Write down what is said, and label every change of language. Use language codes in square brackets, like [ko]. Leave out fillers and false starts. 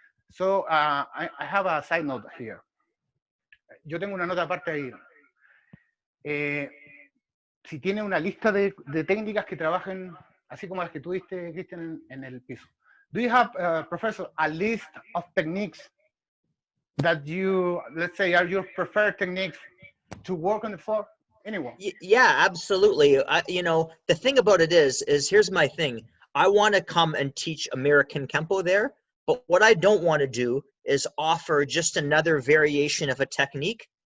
[en] So I have a side note here. [es] Yo tengo una nota aparte ahí. Si tiene una lista de técnicas que trabajen así como las que tuviste, Cristian, en el piso. [en] Do you have, Professor, a list of techniques that you, let's say, are your preferred techniques to work on the floor? Anyone? Yeah, absolutely. You know, the thing about it is here's my thing. I want to come and teach American Kenpo there, but what I don't want to do is offer just another variation of a technique.